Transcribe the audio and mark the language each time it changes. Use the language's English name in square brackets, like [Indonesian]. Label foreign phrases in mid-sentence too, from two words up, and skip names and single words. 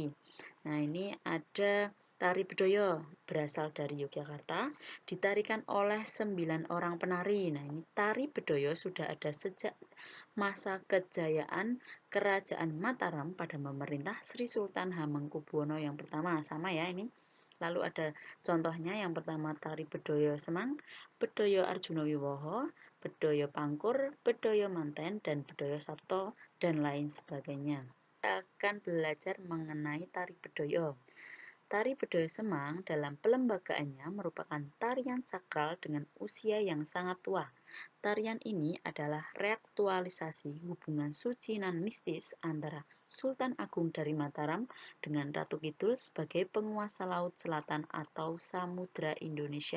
[Indonesian] Nah, ini ada tari Bedoyo berasal dari Yogyakarta, ditarikan oleh 9 orang penari. Nah, ini tari Bedoyo sudah ada sejak masa kejayaan Kerajaan Mataram pada pemerintah Sri Sultan Hamengkubuwono yang pertama. Sama ya ini. Lalu ada contohnya yang pertama tari Bedoyo Semang, Bedoyo Arjuna Wiwoho, Bedoyo Pangkur, Bedoyo Manten, dan Bedoyo Sabto, dan lain sebagainya. Kita akan belajar mengenai tari Bedoyo. Tari Bedoyo Semang dalam pelembagaannya merupakan tarian sakral dengan usia yang sangat tua. Tarian ini adalah reaktualisasi hubungan suci dan mistis antara Sultan Agung dari Mataram dengan Ratu Kidul sebagai penguasa Laut Selatan atau Samudra Indonesia.